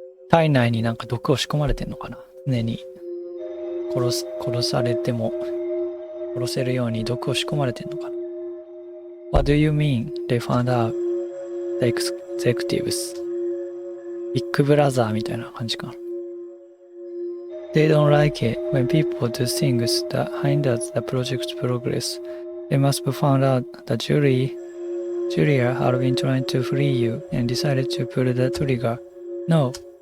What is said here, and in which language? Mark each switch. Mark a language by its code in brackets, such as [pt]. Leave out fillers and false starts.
[ja] 体内になんか毒を仕込まれてんのかな。常に殺されても殺せるように毒を仕込まれてんのかな。 [en] What do you mean? They found out the executives. [ja] ビッグブラザーみたいな感じかな。 [en] They don't like it when people do things that hinder the project's progress. They must have found out that Julia had been trying to free you and decided to pull the trigger. No.